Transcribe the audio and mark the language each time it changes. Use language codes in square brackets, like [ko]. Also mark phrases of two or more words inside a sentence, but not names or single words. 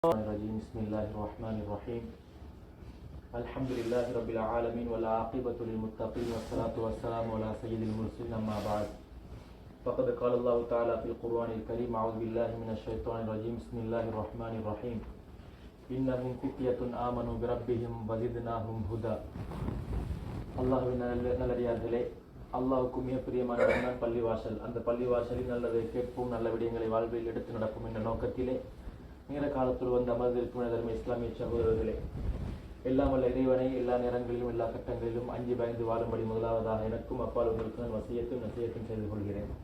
[ar] بسم الله الرحمن الرحيم الحمد لله رب العالمين والعاقبة للمتقين والصلاة والسلام على سيد المرسلين أما بعد فقد قال الله تعالى في القرآن الكريم أعوذ بالله من الشيطان الرجيم بسم الله الرحمن الرحيم إنهم فتية آمنوا بربهم وزدناهم هدى [ta] அல்லாஹ்வின் நல்லடியார்களே, அல்லாஹ்வுக்கு மிக பிரியமான பள்ளிவாசல். அந்த பள்ளிவாசலில் நல்லதை கேட்போம், நல்ல விடயங்களை வாழ்வில் எடுத்து நடக்கும் என்ற நோக்கத்திலே நேர காலத்தில் வந்து அமர்ந்திருக்கும் தர்ம இஸ்லாமிய சகோதரர்களே, எல்லாம் வல்ல இறைவனை எல்லா நேரங்களிலும் எல்லா கட்டங்களிலும் அஞ்சி பயந்து வாழும்படி முதலாவதாக எனக்கும் அப்பால் உங்களுக்கு நான் நசியத்தும் செய்து கொள்கிறேன்.